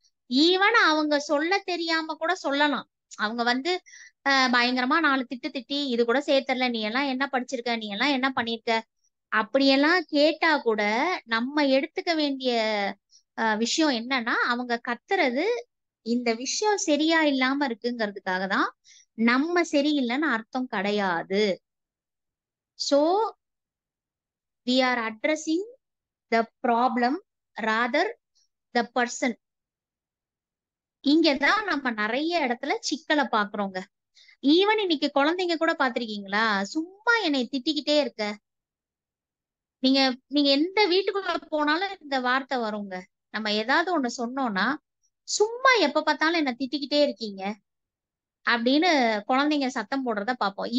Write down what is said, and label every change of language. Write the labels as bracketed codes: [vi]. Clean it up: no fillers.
[ta] Even அவங்க சொல்ல தெரியாம கூட சொல்லலாம். அவங்க வந்து பயங்கரமா 4 திட்டி இது கூட சேர்த்தரல, நீ எல்லாம் என்ன படிச்சிருக்க, நீ எல்லாம் என்ன பண்ணிருக்க அப்படியெல்லாம் கேட்டா கூட நம்ம எடுத்துக்க வேண்டிய விஷயம் என்னன்னா, அவங்க கத்துறது இந்த விஷயம் சரியா இல்லாம இருக்குங்கிறதுக்காக தான், நம்ம சரியில்லைன்னு அர்த்தம் கிடையாது. [en] So we are addressing the problem rather the person. [ta] இங்கதான் நம்ம நிறைய இடத்துல சிக்கலை பாக்குறோங்க. ஈவன் இன்னைக்கு குழந்தைங்க கூட பாத்திருக்கீங்களா, சும்மா என்னை திட்டிக்கிட்டே இருக்க. நீங்க நீங்க எந்த வீட்டுக்குள்ள போனாலும் இந்த வார்த்தை வருங்க. நம்ம ஏதாவது ஒண்ணு சொன்னோம்னா, சும்மா எப்ப பார்த்தாலும் என்ன திட்டிக்கிட்டே இருக்கீங்க அப்படின்னு குழந்தைங்க சத்தம் போடுறத பார்ப்போம்.